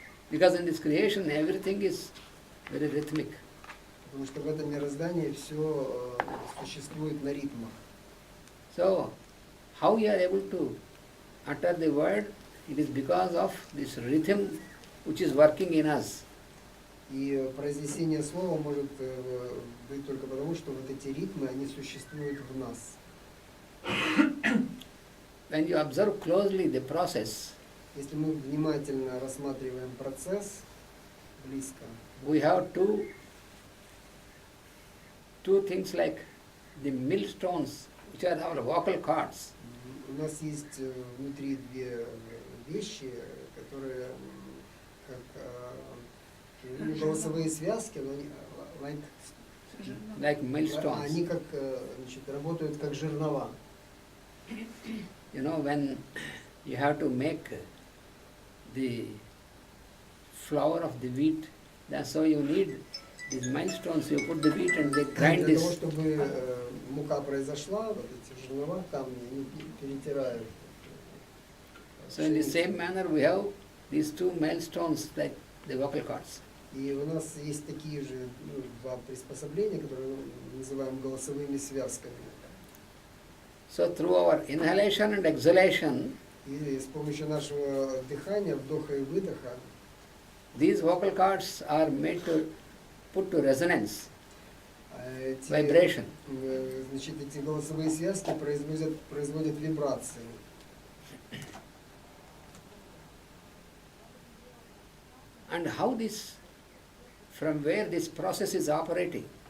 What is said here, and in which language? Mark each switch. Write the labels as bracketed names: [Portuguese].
[English] Because in this creation, everything is very rhythmic. [Russian] Потому что в этом мироздании все существует на ритмах. [English] So, how we are able to utter the word, it is because of this rhythm which is working in us. [Russian] И произнесение слова может быть только потому, что вот эти ритмы, они существуют в нас. [English] When you observe closely the process, [Russian] Если мы внимательно рассматриваем процесс близко, [English] we have two things like the millstones, which are our vocal cords. [Russian] у нас есть внутри 2 вещи, которые как голосовые связки, но они [English] Like millstones. [Russian] они как работают как жернова. [English] You know, when you have to make the flour of the wheat. That's so you need these milestones. You put the wheat and they grind [Russian] Для того, [English] this. [Russian] чтобы мука произошла, вот эти жернова, камни, они перетирают. [English] So in the same manner we have these two milestones like the vocal cords. [Russian] И у нас есть такие же два приспособления, которые мы называем голосовыми связками. [English] So through our inhalation and exhalation, [Russian] И с помощью нашего дыхания, вдоха и выдоха, [English] these vocal cords are made to put to resonance, [Russian] эти, [English] vibration. [Russian] значит, эти голосовые связки производят вибрации. [English] And how this, from where this process is operating?